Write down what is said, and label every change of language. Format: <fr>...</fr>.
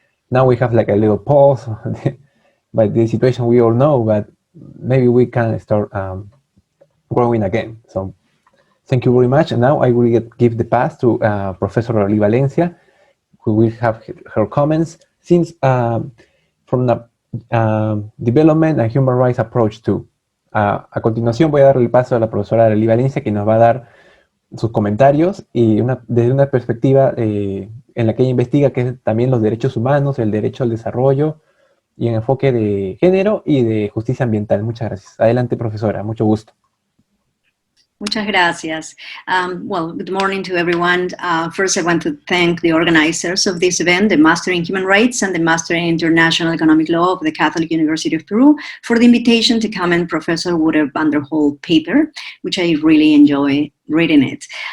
<en>Now we have like a little pause by the situation we all know, but maybe we can start growing again. So thank you very much. And now I will give the pass to Professor Arelí Valencia, who will have her comments since from the development and human rights approach to.</en> <es>A continuación voy a darle el paso a la profesora Arelí Valencia, que nos va a dar sus comentarios y desde una perspectiva en la que ella investiga, que es también los derechos humanos, el derecho al desarrollo y en enfoque de género y de justicia ambiental. Muchas gracias. Adelante, profesora. Mucho gusto. Muchas gracias.</es> <en>Well, good morning to everyone. First, I want to thank the organizers of this event, the Master in Human Rights and the Master in International Economic Law of the Catholic University of Peru, for the invitation to comment Professor Wouter Vandenhole paper, which I really enjoy reading it.</en>